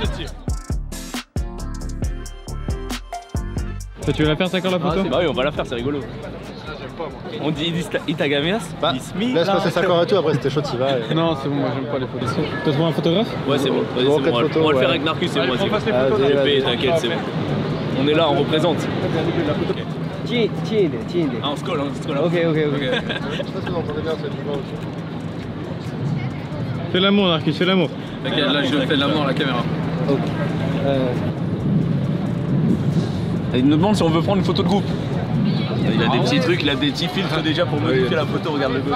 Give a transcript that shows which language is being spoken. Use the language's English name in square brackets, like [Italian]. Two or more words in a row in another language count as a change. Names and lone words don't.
[French] Tu veux la faire, ça, quand la photo? Bah oui, on va la faire, c'est rigolo. On dit Itagameas. Laisse passer 5 ans et tout, après c'était chaud, t'y vas. Non, c'est bon, moi j'aime pas les photos. T'as trouvé un photographe? Ouais, c'est bon. Vas-y, Bon, c'est bon. quatre photos, On va le faire ouais. avec Narcus et moi. On passe les Vas-y, photos. vas-y. GP, t'inquiète, c'est bon. On est là, on représente. [Chinese] 近一点，近一点。 [French] Ah, on se colle, on se colle. OK OK OK。 Je sais pas si vous entendez bien, c'est du vent aussi. Fais l'amour, Narcus, fais l'amour. T'inquiète, là je fais de l'amour à la caméra. Il me demande si on veut prendre une photo de groupe. Il a des petits trucs, il a des petits filtres déjà pour modifier la photo, regarde le gosse.